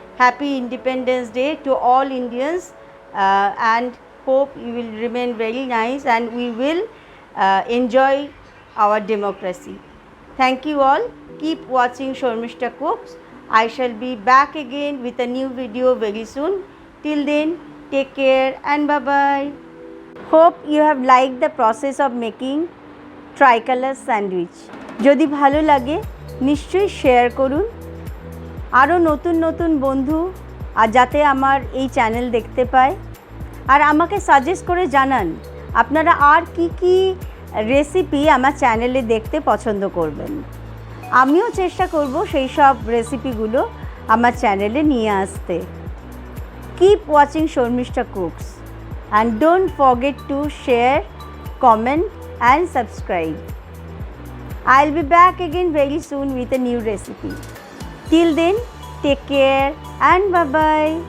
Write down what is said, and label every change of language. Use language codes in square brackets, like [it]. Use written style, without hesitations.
[en] Happy Independence Day to all Indians, and hope you will remain very nice, and we will enjoy our democracy. Thank you all. Keep watching Shormishta Cooks. I shall be back again with a new video very soon. Till then, take care and bye-bye. Hope you have liked the process of making tricolor sandwich. [bn] যদি ভালো লাগে নিশ্চয়ই share করুন আরও নতুন নতুন বন্ধু আর যাতে আমার এই চ্যানেল দেখতে পায় আর আমাকে সাজেস্ট করে জানান আপনারা আর কি রেসিপি আমার চ্যানেলে দেখতে পছন্দ করবেন আমিও চেষ্টা করব সেই সব রেসিপিগুলো আমার চ্যানেলে নিয়ে আসতে [en] Keep watching Shormishta Cooks and don't forget to share, comment and subscribe. I'll be back again very soon with a new recipe. Till then, take care and bye-bye.